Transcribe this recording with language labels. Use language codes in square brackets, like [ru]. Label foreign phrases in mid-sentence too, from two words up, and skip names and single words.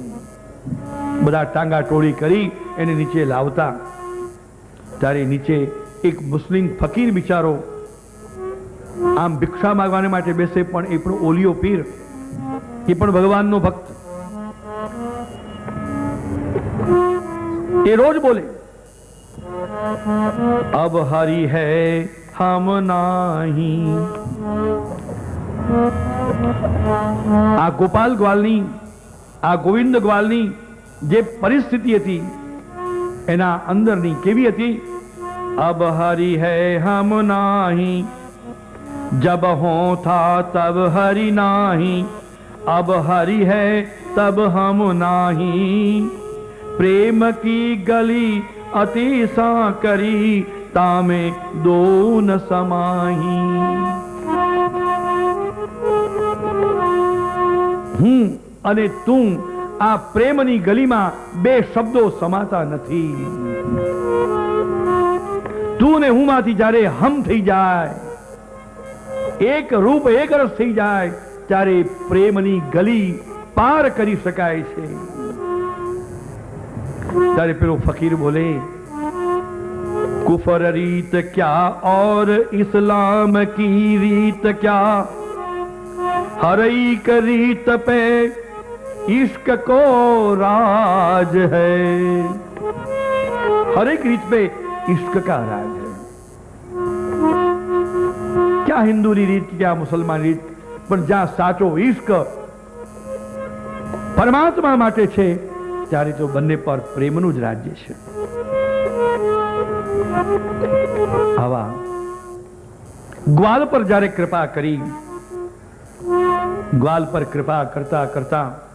[gu] બધા ટાંગા ટોળી કરી એને નીચે લાવતા. ત્યારે નીચે એક મુસ્લિમ ફકીર બિચારો આમ ભિક્ષા માંગવાને માટે બેસે, પણ એ પણ ઓલિયો પીર, એ પણ ભગવાનનો ભક્ત. એ રોજ બોલે, [hi] अब हरि है हम नाही. [gu] આ ગોપાલ ગ્વાલની, આ ગોવિંદ ગ્વાલની જે પરિસ્થિતિ હતી એના અંદરની કેવી હતી? [hi] अब हरि है हम नाही, जब हो था तब हरि नाही, अब हरि है तब हम नाही, प्रेम की गली अति सा करी, तामे दो न समाही. [gu] હું અને તું આ પ્રેમની ગલીમાં બે શબ્દો સમાતા નથી. તું ને હું માંથી જ્યારે હમ થઈ જાય, એક રૂપ એક રસ થઈ જાય, ત્યારે પ્રેમની ગલી પાર કરી શકાય છે. ત્યારે પેલો ફકીર બોલે, [hi] कुफर रीत क्या और इस्लाम की रीत क्या, हर एक रीत पे इश्क को राज है. हर एक रीत पे इश्क का राज है. क्या हिंदू रीत, क्या मुसलमान [gu] રીત, પણ જ્યાં સાચો ઇશ્ક પરમાત્મા માટે છે ત્યારે તો બંને પર પ્રેમનું જ રાજ્ય છે. આવા ગ્વાલ પર જ્યારે કૃપા કરી, ગ્વાલ પર કૃપા કરતા કરતા